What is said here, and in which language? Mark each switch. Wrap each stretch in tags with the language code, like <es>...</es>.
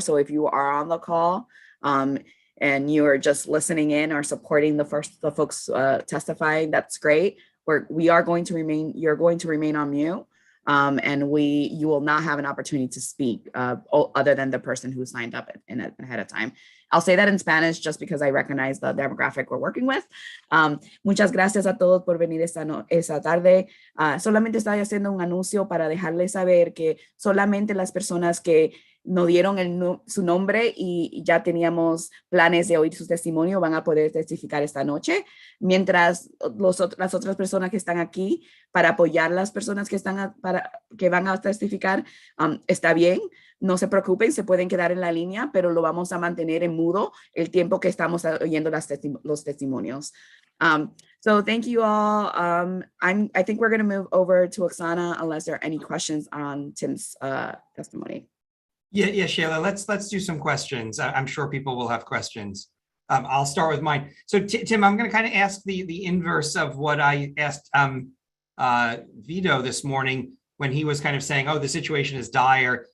<en>So if you are on the call and you are just listening in or supporting the folks testifying, that's great. You're going to remain on mute. And you will not have an opportunity to speak other than the person who signed up ahead of time. I'll say that in Spanish just because I recognize the demographic we're working with.</en> <es>Muchas gracias a todos por venir esta tarde. Solamente estoy haciendo un anuncio para dejarles saber que solamente las personas que nos dieron su nombre y ya teníamos planes de oír su testimonio van a poder testificar esta noche, mientras las otras personas que están aquí para apoyar a las personas que van a testificar, está bien, no se preocupen, se pueden quedar en la línea, pero lo vamos a mantener en mudo el tiempo que estamos oyendo los testimonios.</es> <en>So thank you all. I think we're going to move over to Oksana unless there are any questions on Tim's testimony. Yeah, Shayla, let's do some questions. I'm sure people will have questions. I'll start with mine. So Tim, I'm going to kind of ask the inverse of what I asked Vito this morning when he was kind of saying, oh, the situation is dire.</en>